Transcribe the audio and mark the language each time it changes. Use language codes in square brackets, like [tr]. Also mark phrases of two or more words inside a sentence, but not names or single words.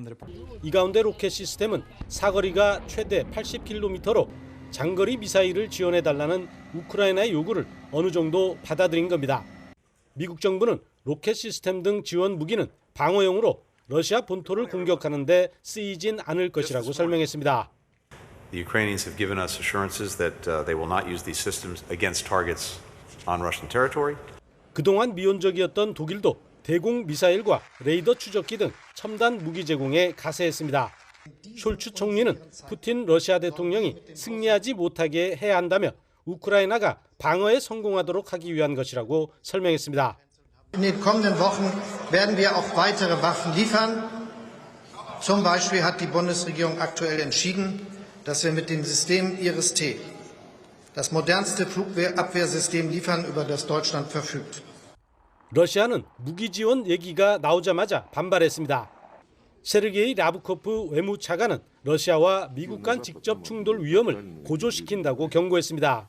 [ko] 이 가운데 로켓 시스템은 사거리가 최대 80km로 장거리 미사일을 지원해달라는 우크라이나의 요구를 어느 정도 받아들인 겁니다. 미국 정부는 로켓 시스템 등 지원 무기는 방어용으로 러시아 본토를 공격하는 데 쓰이진 않을 것이라고 설명했습니다. [en] The Ukrainians have given us assurances that they will not use these systems against targets on Russian territory. [ko] 그동안 미온적이었던 독일도 대공 미사일과 레이더 추적기 등 첨단 무기 제공에 가세했습니다. 숄츠 총리는 푸틴 러시아 대통령이 승리하지 못하게 해야 한다며 우크라이나가 방어에 성공하도록 하기 위한 것이라고 설명했습니다. [de] In den kommenden Wochen werden wir auch weitere Waffen liefern. Zum Beispiel hat die Bundesregierung aktuell entschieden, dass wir mit dem System Iris-T das modernste Flugabwehrsystem liefern, über das Deutschland verfügt. [ko] 러시아는 무기 지원 얘기가 나오자마자 반발했습니다. 세르게이 라브코프 외무차관은 러시아와 미국 간 직접 충돌 위험을 고조시킨다고 경고했습니다.